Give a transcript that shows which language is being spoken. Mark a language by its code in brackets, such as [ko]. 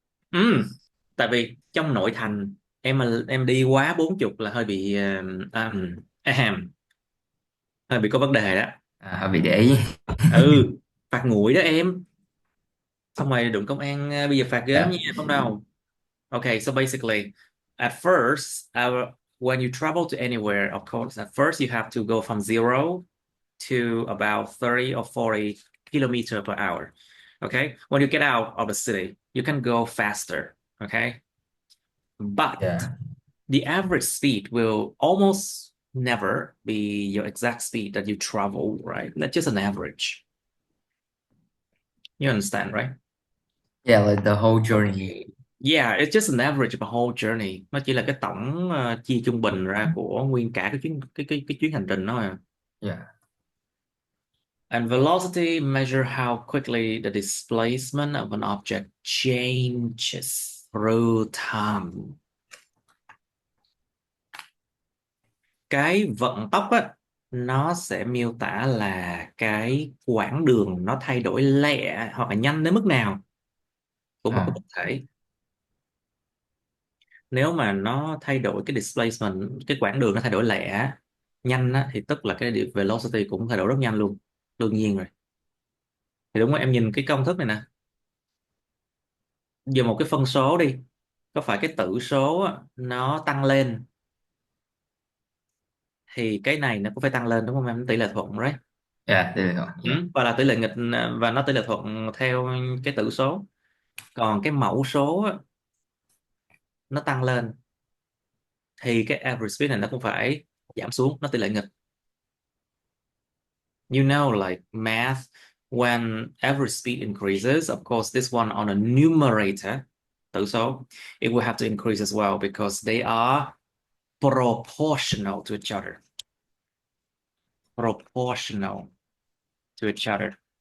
[vi] Ừ, tại vì trong nội thành em mà em đi quá 40 là hơi bị à, à, hơi bị có vấn đề đó. Hơi bị để ý. Ừ, phạt nguội đó em, xong rồi đụng công an bây giờ phạt ghê lắm [en] Yeah. [vi] nha, không đâu. [en] Okay, so basically, at first, when you travel to anywhere, of course, at first you have to go from 0 to about 30 or 40 kilometer per hour. Okay, when you get out of the city, you can go faster. Okay, but Yeah. the average speed will almost never be your exact speed that you travel, right? That's just an average. You understand, right? Yeah, like the whole journey. Okay. Yeah, it's just an average of a whole journey. [vi] Nó chỉ là cái tổng chia trung bình ra của nguyên cả cái chuyến hành trình đó à. [en] Yeah. And velocity measure how quickly the displacement of an object changes through time. [vi] Cái vận tốc á, nó sẽ miêu tả là cái quãng đường nó thay đổi lẹ hoặc là nhanh đến mức nào của một cái Uh, vật thể. Nếu mà nó thay đổi cái displacement, cái quãng đường nó thay đổi lẹ nhanh á, thì tức là cái velocity cũng thay đổi rất nhanh luôn, đương nhiên rồi. Thì đúng rồi, em nhìn cái công thức này nè, giờ một cái phân số đi, có phải cái tử số á, nó tăng lên thì cái này nó cũng phải tăng lên đúng không em, tỷ lệ thuận right. [en] yeah, there you go. Yeah. [vi] Và là tỷ lệ nghịch, và nó tỷ lệ thuận theo cái tử số. Còn cái mẫu số á, nó tăng lên thì cái average speed này nó cũng phải giảm xuống, nó tỷ lệ nghịch. [en] You know, like math, when average speed increases, of course, this one on a numerator, tử số, it will have to increase as well because they are proportional to each other. Proportional to each other.